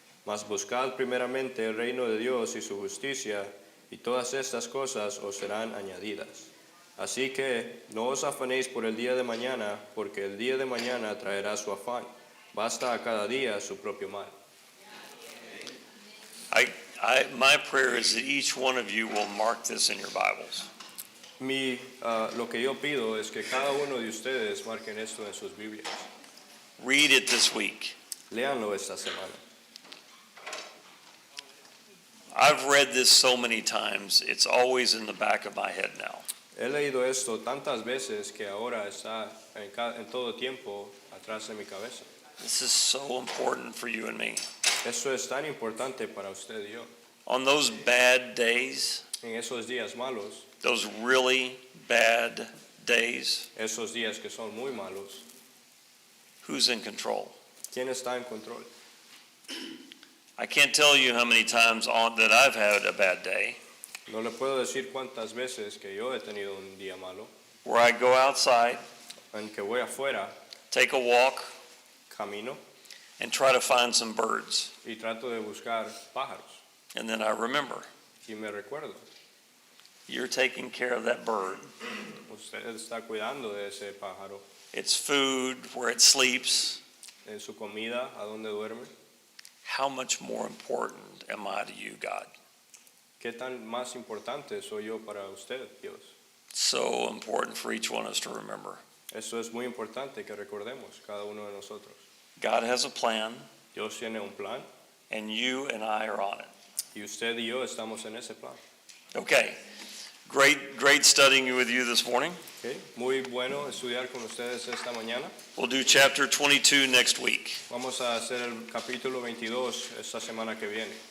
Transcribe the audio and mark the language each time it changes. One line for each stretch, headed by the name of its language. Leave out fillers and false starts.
Spanish: Mas buscad primeramente el reino de Dios y su justicia, y todas estas cosas os serán añadidas. Así que no os afanéis por el día de mañana, porque el día de mañana traerá su afán. Basta a cada día su propio mal.
English: My prayer is that each one of you will mark this in your Bibles.
Spanish: Lo que yo pido es que cada uno de ustedes marquen esto en sus Biblias.
English: Read it this week.
Spanish: Léanlo esta semana.
English: I've read this so many times, it's always in the back of my head now.
Spanish: He leído esto tantas veces que ahora está en todo tiempo atrás de mi cabeza.
English: This is so important for you and me.
Spanish: Eso es tan importante para usted y yo.
English: On those bad days,
Spanish: En esos días malos,
English: those really bad days,
Spanish: esos días que son muy malos,
English: who's in control?
Spanish: ¿quién está en control?
English: I can't tell you how many times that I've had a bad day
Spanish: No le puedo decir cuántas veces que yo he tenido un día malo,
English: where I go outside,
Spanish: en que voy afuera,
English: take a walk,
Spanish: camino
English: and try to find some birds.
Spanish: y trato de buscar pájaros.
English: And then I remember,
Spanish: Y me recuerdo,
English: you're taking care of that bird.
Spanish: usted está cuidando de ese pájaro,
English: Its food, where it sleeps.
Spanish: en su comida, a dónde duerme.
English: How much more important am I to you, God?
Spanish: ¿Qué tan más importante soy yo para usted, Dios?
English: So important for each one of us to remember.
Spanish: Eso es muy importante que recordemos, cada uno de nosotros.
English: God has a plan,
Spanish: Dios tiene un plan
English: and you and I are on it.
Spanish: y usted y yo estamos en ese plan.
English: Okay, great studying with you this morning. ¿Okay?
Spanish: Muy bueno estudiar con ustedes esta mañana.
English: We'll do chapter 22 next week.
Spanish: Vamos a hacer el capítulo 22 esta semana que viene.